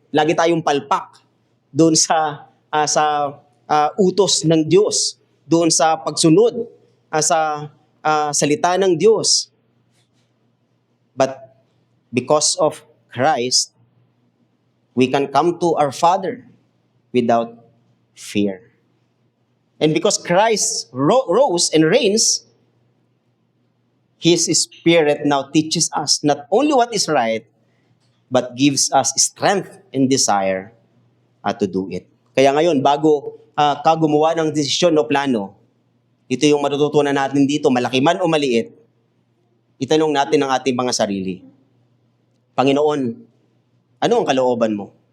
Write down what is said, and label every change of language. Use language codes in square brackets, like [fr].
[tl] Lagi tayong palpak dun sa utos ng Diyos, doon sa pagsunod sa salita ng Diyos. [en] But because of Christ, we can come to our Father without fear. And because Christ rose and reigns, His Spirit now teaches us not only what is right, but gives us strength and desire to do it. [tl] Kaya ngayon, bago ka gumawa ng desisyon o plano, ito yung matututunan natin dito, malaki man o maliit, itanong natin ang ating mga sarili. Panginoon, ano ang kalooban mo?